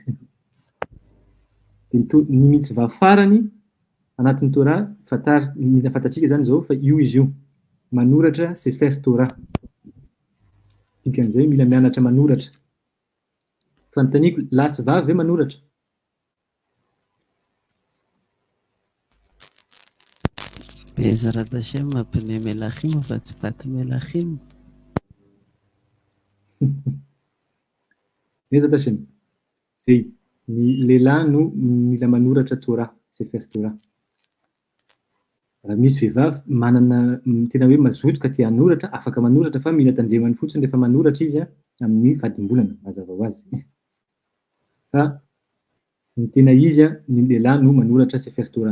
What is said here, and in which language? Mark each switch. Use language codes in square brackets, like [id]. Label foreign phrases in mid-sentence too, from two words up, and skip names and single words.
[mg] Ny mitzvah farany anatin'ny Torah mila fantatsika zany zao fa io izy io manoratra [he] ספר תורה. [mg] Dikan'izay mila mianatra manoratra. Fanontaniako, lahy sy vavy ve manoratra? [he] בעזרת השם [mg] mampine melachim fa tsy paty melachim. [he] בעזרת השם. [mg] Zay ny lehilahy no mila manoratra Torah, [he] ספר תורה. [mg] Raha misy vehivavy manana tena hoe mazoto ka tia hanoratra, afaka manoratra fa mila tandremany fotsiny rehefa manoratra izy amin'ny fadimbolana mazava ho azy. Fa ny tena izy ny lehilahy no manoratra [he] ספר תורה.